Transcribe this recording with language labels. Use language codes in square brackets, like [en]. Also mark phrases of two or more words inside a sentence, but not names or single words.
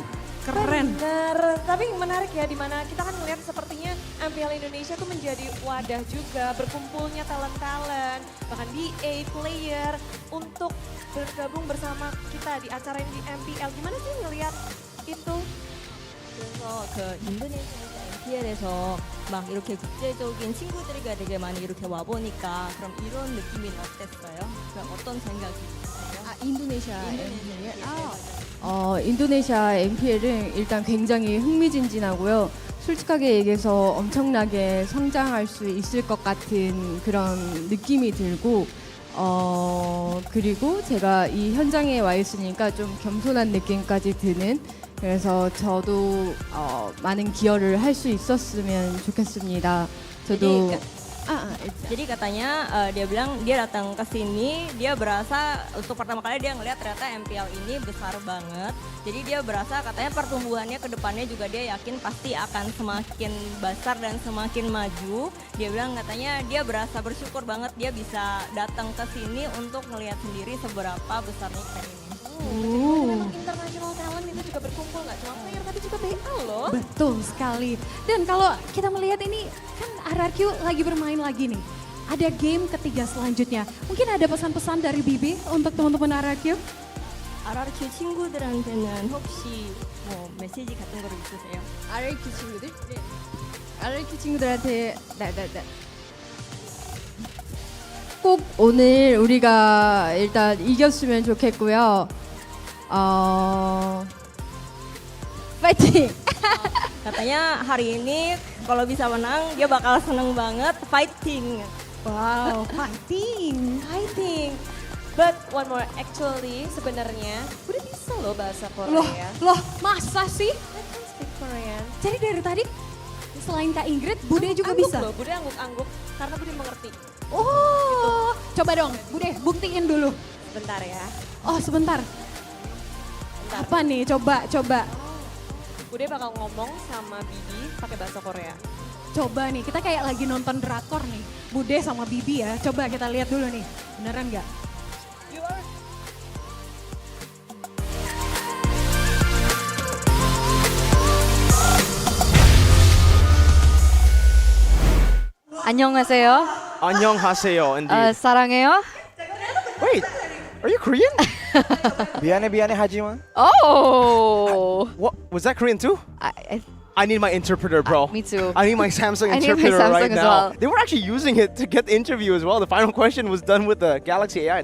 [id] Keren. Benar, tapi menarik ya dimana kita kan melihat sepertinya MPL Indonesia tuh menjadi wadah juga berkumpulnya talent-talent, bahkan [en] BA player [id] untuk bergabung bersama kita di acara ini di MPL. Gimana sih ngelihat itu? [ko] 그래서 인도네시아에서 MPL에서 막 이렇게 국제적인 친구들과 되게 많이 이렇게 와 보니까 그럼 이런 느낌은 어땠어요? 그럼 어떤 생각이 드세요? 인도네시아 인도네시아 MPL은 일단 굉장히 흥미진진하고요. 솔직하게 얘기해서 엄청나게 성장할 수 있을 것 같은 그런 느낌이 들고 그리고 제가 이 현장에 와 있으니까 좀 겸손한 느낌까지 드는 그래서 저도 많은 기여를 할 수 있었으면 좋겠습니다. 저도 [id] Jadi katanya dia bilang dia datang ke sini, dia berasa untuk pertama kali dia ngelihat ternyata MPL ini besar banget. Jadi dia berasa katanya pertumbuhannya ke depannya juga dia yakin pasti akan semakin besar dan semakin maju. Dia bilang katanya dia berasa bersyukur banget dia bisa datang ke sini untuk ngelihat sendiri seberapa besarnya event ini. Jadi memang [en] international talent [id] itu juga berkumpul nggak cuma player tapi juga BA loh. Betul sekali. Dan kalau kita melihat ini kan RRQ lagi bermain lagi nih. Ada game ketiga selanjutnya. Mungkin ada pesan-pesan dari Bibi untuk teman-teman RRQ? [ko] RRQ 친구들한테는 혹시 뭐 메시지 같은 거를 있으세요? RRQ 친구들? 네. RRQ 친구들한테 꼭 오늘 우리가 일단 이겼으면 좋겠고요. 파이팅! [id] Katanya hari ini kalau bisa menang dia bakal seneng banget fighting. [en] Wow, fighting. Fighting. But one more, actually [id] sebenarnya udah bisa loh bahasa Korea. Loh, masa sih? [en] I can speak Korean. [id] Jadi dari tadi selain Kak Ingrid, Bude juga bisa? Loh, Bude angguk-angguk karena Bude mengerti. Oh, coba dong Bude buktiin dulu. Sebentar ya. Oh sebentar. Apa nih? Coba. Bude bakal ngomong sama Bibi pakai bahasa Korea. Coba nih, kita kayak lagi nonton drakor nih. Bude sama Bibi ya, coba kita lihat dulu nih. Beneran nggak? [ko] 안녕하세요. 안녕하세요, indeed. 사랑해요. [en] Wait, are you Korean? [ko] 미안하지만. Oh. [en] What was that Korean too? I need my interpreter, bro. Me too. I need my Samsung I need my interpreter Samsung right as now. well. They were actually using it to get the interview as well. The final question was done with the Galaxy AI.